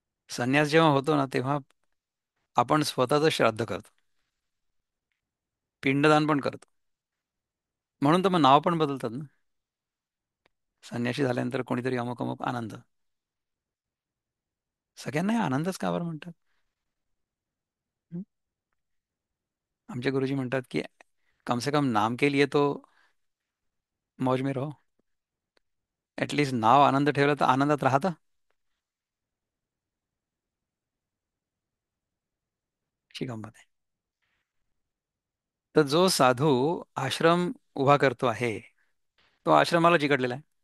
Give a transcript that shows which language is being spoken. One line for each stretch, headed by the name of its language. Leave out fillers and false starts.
Marathi: संन्यास जेव्हा होतो ना तेव्हा आपण स्वतःचं श्राद्ध करतो, पिंडदान पण करतो. म्हणून तर मग नाव पण बदलतात ना. संन्याशी झाल्यानंतर कोणीतरी अमुक अमुक आनंद. सगळ्यांना हे आनंदच का बरं म्हणतात? हं? आमचे गुरुजी म्हणतात की
Hindi: कम से कम नाम के लिए तो मौज में रहो.
Marathi: ऍटलीस्ट नाव आनंद ठेवलं तर आनंदात राहतं. अशी गंमत आहे. तर जो साधू आश्रम उभा करतो आहे तो आश्रमाला चिकटलेला आहे.